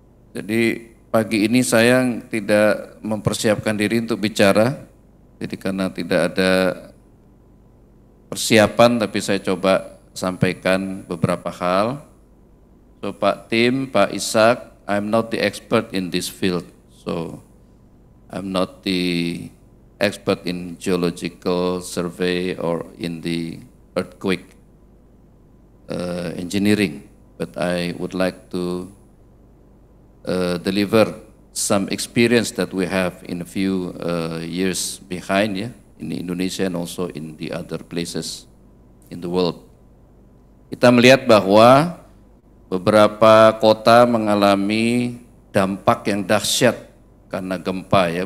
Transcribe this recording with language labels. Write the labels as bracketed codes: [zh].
[id] Jadi pagi ini saya tidak mempersiapkan diri untuk bicara, jadi karena tidak ada persiapan, tapi saya coba sampaikan beberapa hal. [en] So Pak Tim, Pak Isak, I'm not the expert in this field, so I'm not the expert in geological survey or in the earthquake engineering, but I would like to deliver some experience that we have in a few years behind, ya, in Indonesia and also in the other places in the world. [id] Kita melihat bahwa beberapa kota mengalami dampak yang dahsyat karena gempa, ya.